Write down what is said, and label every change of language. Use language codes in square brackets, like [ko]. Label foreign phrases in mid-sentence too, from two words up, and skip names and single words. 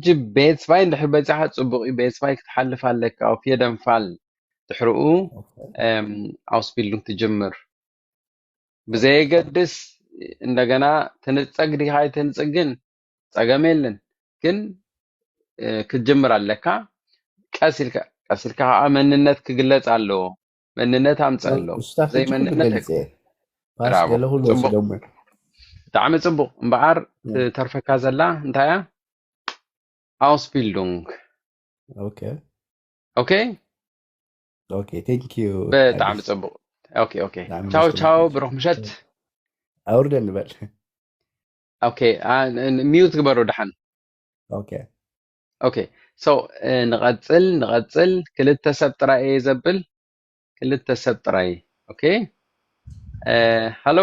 [ti] ቤት ስፋይ እንድሕር በፂሓ ፅቡቅ እዩ ቤት ስፋይ ክትሓልፍ ኣለካ ኣብ የደንፋል ድሕርኡ ኣውስቢልዱን ትጅምር ብዘየገድስ እንደገና ትንፀግ ዲኻ ኣይትንፅግን ፀገም የለን ግን ክትጅምር ኣለካ ቀሲልካ መንነት ክግለጽ ኣለዎ መንነት ኣምጽእ ኣለዎ ዘይ መንነት ባስ ብራቮ ገለ ሁሉ ጽቡቕ ወስደሞ ብጣዕሚ ጽቡቕ እምበኣር ተርፈካ ዘላ እንታይ እያ ኣውስቢልዱንግ ኦኬ ኦኬ [en] okay thank you [ti] በጣም ጽቡቕ [en] okay okay [it] ciao ciao [ti] ብሩክ ምሸት አውርደ ንበል ኦኬ ሚዩት ግበሩ ድሓን ኦኬ [en] okay so [ti] ንቐጽል ክልተ ሰብ ጥራይ እየ ዘብል ክልተ ሰብ ጥራይ ኦኬ ሃሎ